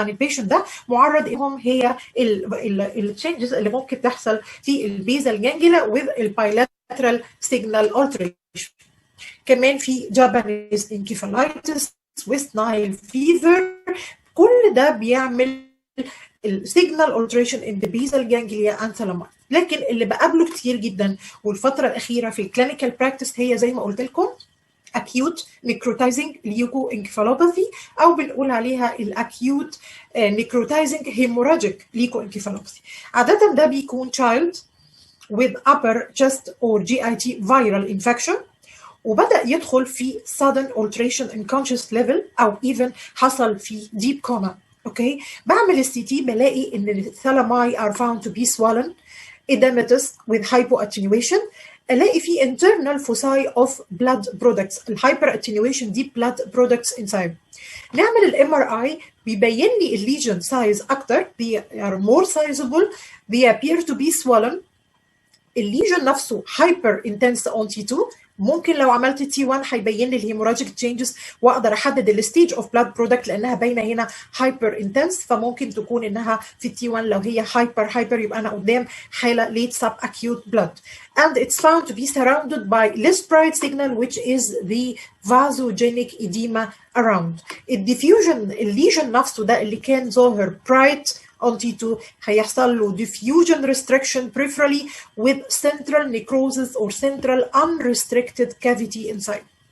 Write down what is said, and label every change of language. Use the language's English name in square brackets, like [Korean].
[Arabic] يعني البيشنت ده معرض لهم هي التشينجز اللي ممكن تحصل في البيزال جانجلا with البايلاترال [English] signal alteration. [Arabic] كمان في جابانيز انكيفالايتس، ويست نايل فيفر، كل ده بيعمل السيجنال alteration [English] in the basal ganglia and thalami. [Arabic] لكن اللي بقابله كتير جدا والفتره الاخيره في الكلينيكال براكتس هي زي ما قلت لكم [English] acute necrotizing leukoencephalopathy [Arabic] او بنقول عليها الاكيوت necrotizing hemorrhagic leukoencephalopathy. [English] عاده ده بيكون child with upper chest or GIT viral infection [Arabic] وبدأ يدخل في [English] sudden alteration in conscious level أو even حصل في deep coma. [Arabic] أوكي، بعمل السي تي بلاقي إن الثالاماي [English] are found to be swollen edematous with hypoattenuation. [Arabic] ألاقي في [English] internal foci of blood products. [Arabic] الهايبر attenuation دي blood products inside. نعمل الام ار اي بيبين لي الليجن سايز أكتر. [English] they are more sizable, they appear to be swollen. [Arabic] الليجن نفسه [English] hyper intense on T2. [Arabic] ممكن لو عملت تي 1 هيبين لي الهيموراجيك تشينجز واقدر احدد الستيج اوف بلاد برودكت لانها باينه هنا هايبر انتنس، فممكن تكون انها في التي 1 لو هي هايبر يبقى انا قدام حاله [English] late subacute blood. And it's found to be surrounded by less bright signal which is the vasogenic edema around. [Arabic] الديفيوجن الليجن نفسه ده اللي كان ظاهر [English] bright on T2 هيحصل له diffusion restriction peripherally with central necrosis or central unrestricted cavity inside.